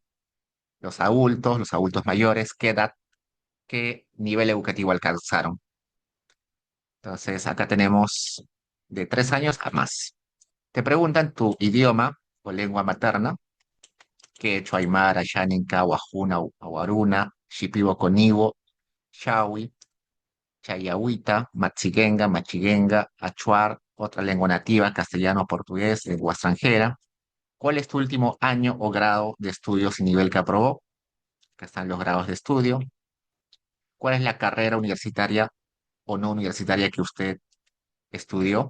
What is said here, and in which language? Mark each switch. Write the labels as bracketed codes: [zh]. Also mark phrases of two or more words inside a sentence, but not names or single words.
[es] Los adultos mayores, qué edad, qué nivel educativo alcanzaron. Entonces, acá tenemos de 3 años a más. Te preguntan tu idioma o lengua materna, quechua, aymara, xáninca, wajuna, awaruna, shipibo conibo, shawi, chayahuita, machigenga, machiguenga, achuar, otra lengua nativa, castellano, portugués, lengua extranjera. ¿Cuál es tu último año o grado de estudios y nivel que aprobó? Acá están los grados de estudio. ¿Cuál es la carrera universitaria o no universitaria que usted estudió?